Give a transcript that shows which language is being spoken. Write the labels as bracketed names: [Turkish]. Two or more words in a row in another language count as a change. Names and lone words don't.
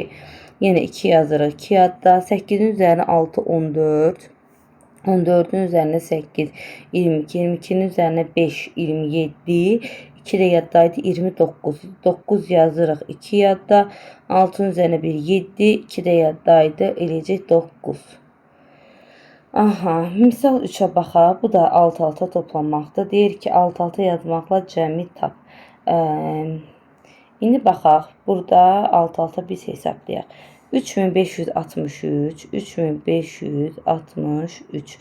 [Azerbaijani] Yine 2 yazırıq 2 yadda. 8'in üzerine 6, 14. 14'ün üzerine 8, 22, 22'nin üzerine 5, 27, 2 de yaddaydı 29. 9 yazırıq 2 yadda, 6'ın üzerine 1, 7, 2 de yaddaydı, eləcək 9. Aha, misal 3'ə baxaq. Bu da alt-alta toplanmaqdır. Deyir ki, alt-alta yazmaqla cəmi tap. İndi baxaq. Burada alt-alta biz hesablayaq. 3563, 3563.